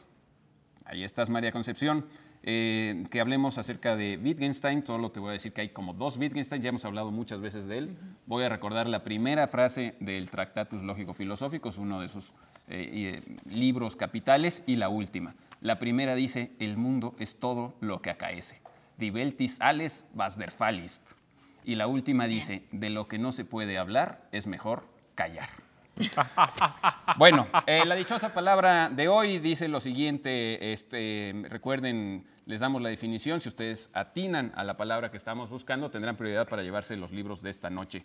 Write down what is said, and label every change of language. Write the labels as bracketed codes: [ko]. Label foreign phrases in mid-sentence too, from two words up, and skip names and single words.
[es] Ahí estás, María Concepción. Que hablemos acerca de Wittgenstein. Solo te voy a decir que hay como 2 Wittgenstein, ya hemos hablado muchas veces de él. Voy a recordar la primera frase del Tractatus Lógico-Filosóficos, uno de sus libros capitales, y la última. La primera dice: el mundo es todo lo que acaece. [de] Die Welt ist alles, was der Fall ist. [es] Y la última dice: de lo que no se puede hablar es mejor callar. Bueno, la dichosa palabra de hoy dice lo siguiente, recuerden, les damos la definición, si ustedes atinan a la palabra que estamos buscando, tendrán prioridad para llevarse los libros de esta noche.